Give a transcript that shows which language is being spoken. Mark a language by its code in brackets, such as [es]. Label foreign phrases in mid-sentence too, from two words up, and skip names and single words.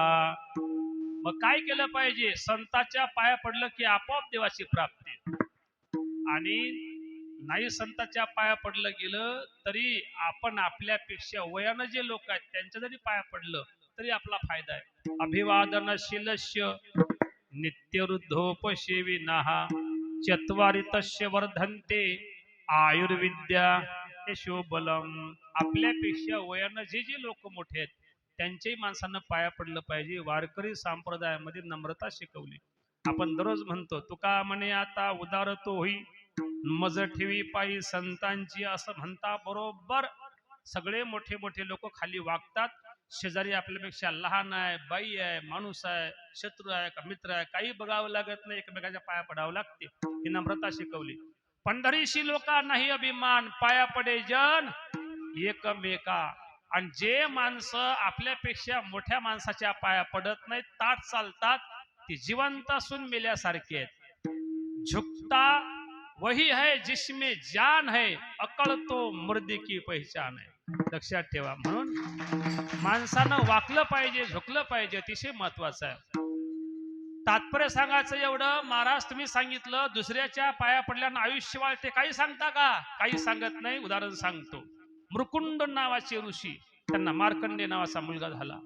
[mr] मग काय केलं पाहिजे? संताच्या पाया पडलं की आपोआप देवाची प्राप्ती. आणि नाही संताच्या पाया पडलं गेलं तरी आपण आपल्यापेक्षा वयानं जे लोक आहेत त्यांच्या जरी पाया पडलं तरी आपला फायदा आहे. [sa] अभिवादनशीलस्य नित्यवृद्धोपसेविनः चत्वारि तस्य वर्धन्ते आयुर्विद्या यशोबलम. [mr] आपल्यापेक्षा वयानं जे जे लोक मोठे आहेत त्यांच्याही माणसांना पाया पडलं पाहिजे. वारकरी संप्रदायामध्ये नम्रता शिकवली. आपण दररोज म्हणतो तुका म्हणे आता उदार तो होई मज ठेवी पायी संतांची, असं म्हणता बरोबर सगळे मोठे मोठे लोक खाली वागतात. शेजारी आपल्यापेक्षा लहान आहे, बाई आहे, माणूस आहे, शत्रू आहे का मित्र आहे काही बघावं लागत नाही, एकमेकाच्या पाया पडावं लागते. ही नम्रता शिकवली. पंढरीशी लोका नाही अभिमान पाया पडे जन एकमेका. आणि जे माणसं आपल्यापेक्षा मोठ्या माणसाच्या पाया पडत नाहीत ताट चालतात ती जिवंत असून मेल्यासारखी आहेत. [hi] झुकता वही है जिसमें जान है अकल तो मुर्दे की पहचान है. [mr] लक्षात ठेवा. म्हणून माणसानं वाकलं पाहिजे, झुकलं पाहिजे, अतिशय महत्वाचं आहे. तात्पर्य सांगायचं एवढं, महाराज तुम्ही सांगितलं दुसऱ्याच्या पाया पडल्यानं आयुष्य वाढते, काही सांगता का? काही सांगत नाही. उदाहरण सांगतो. मृकुंड नावाचे ऋषी, त्यांना मार्कंडे नावाचा मुलगा झाला.